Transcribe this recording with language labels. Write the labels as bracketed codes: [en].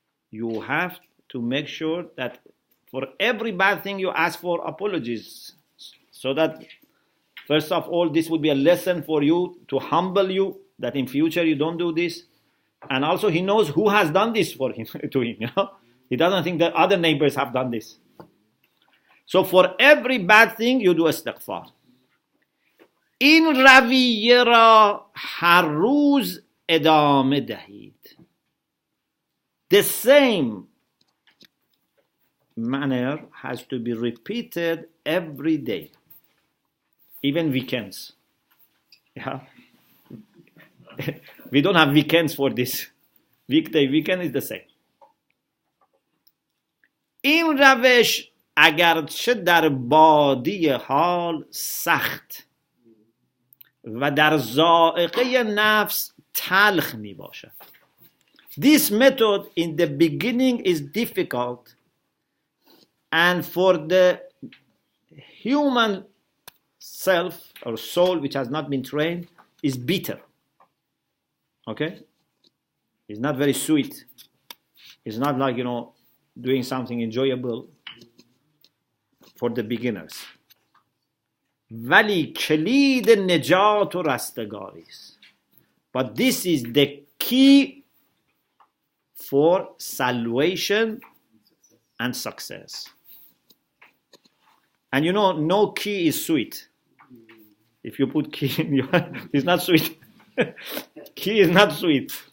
[en] You have to make sure that for every bad thing you ask for apologies, so that first of all, this would be a lesson for you to humble you, that in future you don't do this. And also he knows who has done this for him, to him. He doesn't think that other neighbors have done this. So for every bad thing you do istighfar. [fa] این رویه را هر روز ادامه دهید. [en] The same manner has to be repeated every day, even weekends. Yeah. We don't have weekends for this. Weekday, weekend is the same. [fa] این روش اگرچه در بادی حال سخت و در ذائقه نفس تلخ می باشد. [en] This method in the beginning is difficult, and for the human self or soul which has not been trained is bitter. Okay? It's not very sweet. It's not like, doing something enjoyable for the beginners. [fa] ولی کلید نجات و رستگاری است. [en] But this is the key for salvation and success. And no key is sweet. If you put key in your, it's not sweet. Key is not sweet.